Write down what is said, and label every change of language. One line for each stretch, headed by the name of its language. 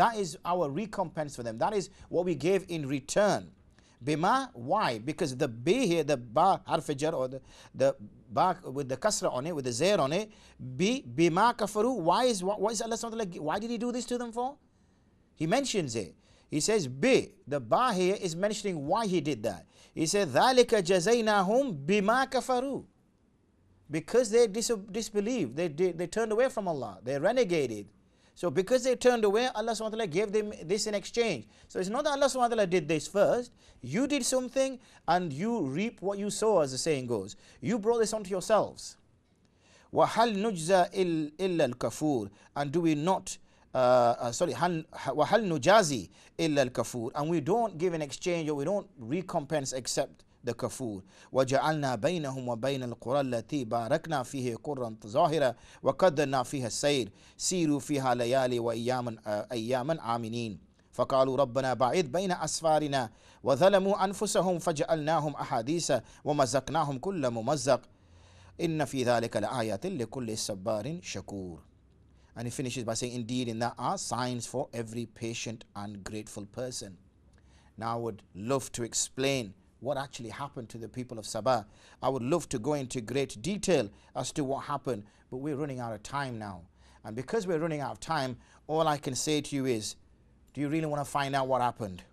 English: That is our recompense for them. That is what we gave in return. Bima, why? Because the B here, the ba harf jar, or the ba with the kasra on it, with the zair on it, bima kafaru. Why is Allah subhanahu wa ta'ala, why did he do this to them for? He mentions it. He says the ba here is mentioning why he did that. He said
Arabic: ذَلِكَ جَزَيْنَاهُمْ بِمَا كَفَرُوا.
English: Because they disbelieved, they turned away from Allah, they renegated. So because they turned away, Allah subhanahu wa ta'ala gave them this in exchange. So it's not that Allah subhanahu wa ta'ala did this first. You did something and you reap what you sow, as the saying goes. You brought this onto yourselves.
Arabic: وَهَلْ نُجْزَى إِلَّا الْكَفُورِ.
English: And do we not,
Arabic: وَهَلْ نُجَازِي إِلَّا الْكَفُورِ.
English: And we don't give an exchange or we don't recompense except the kafur.
Arabic: وَجَعَلْنَا بَيْنَهُمْ وَبَيْنَ الْقُرَى الَّتِي بَارَكْنَا فِيهِ قُرًّا ظَاهِرًا وَقَدَّرْنَا فِيهَا السَّيْرَ سِيرُوا فِيهَا لَيَالِي وَأَيَّامًا آمِنِينَ فقالوا ربنا باعث بين أسفارنا وظلموا أنفسهم فجعلناهم أحاديث ومزقناهم كل ممزق إن في ذلك لآيات لكل صبار شكور.
English: And he finishes by saying, indeed in that are signs for every patient and grateful person. Now I would love to explain what actually happened to the people of Sabah. I would love to go into great detail as to what happened, but we're running out of time now. And because we're running out of time, all I can say to you is, do you really want to find out what happened?